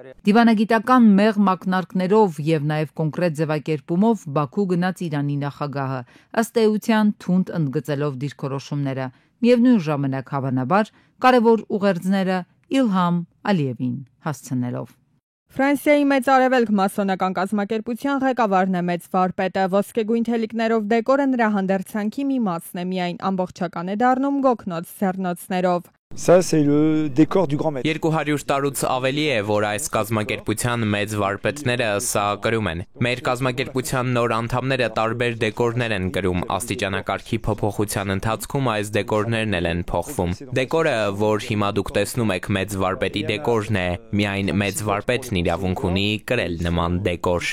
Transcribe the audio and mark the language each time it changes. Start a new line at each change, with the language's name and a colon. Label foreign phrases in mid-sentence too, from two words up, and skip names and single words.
Armenian: Դիվանագիտական մեղմ ակնարկներով եւ նաեւ կոնկրետ ձևակերպումով Բաքու գնաց Իրանի նախագահը, ըստ էության թունդ ընդգծելով դիրքորոշումները, միևնույն ժամանակ հավանաբար կարևոր ուղերձները Իլհամ Ալիևին հասցնելով։ Ֆրանսիայի Մեծ Արևելք մասոնական կազմակերպության ղեկավարն է մեծ վարպետը, ոսկեգույն թելիկներով դեկորը նրա հանդերձանքի մի մասն է, միայն ամբողջական է դառնում գոգնոց ձեռնոցներով։
French: Ça c'est le décor du grand maître.
Armenian: 200 տարուց ավելի է, որ այս կազմակերպության մեծ վարպետները սա կրում են։ Մեր կազմակերպության նոր անդամները տարբեր դեկորներ են կրում, աստիճանակարգի փոփոխության ընթացքում այս դեկորներն էլ են փոխվում։ Դեկորը, որ հիմա դուք տեսնում եք մեծ վարպետի դեկորն է, միայն մեծ վարպետն իրավունք ունի կրել նման դեկոր։